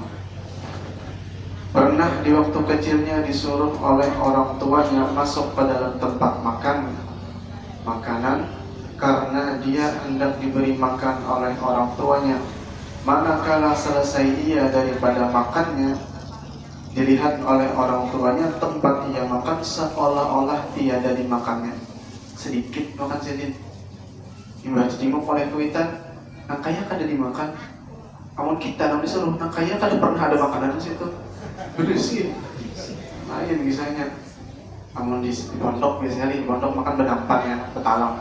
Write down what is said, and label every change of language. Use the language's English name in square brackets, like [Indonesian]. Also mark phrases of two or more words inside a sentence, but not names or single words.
[Indonesian] Pernah di waktu kecilnya disuruh oleh orang tuanya masuk ke dalam tempat makan makanan karena dia hendak diberi makan oleh orang tuanya. Manakala selesai ia daripada makannya, dilihat oleh orang tuanya tempat ia makan seolah-olah tiada dimakannya. Sedikit makan sedikit. [Banjar] Imbah jenguk oleh kuitan, nah kaya kada dimakan. Amun kita nang disuruh, nah kaya kada pernah ada makanan di situ. Bersih. Lain misalnya. Amun di pondok biasanya di pondok makan berdampak ya, betalam.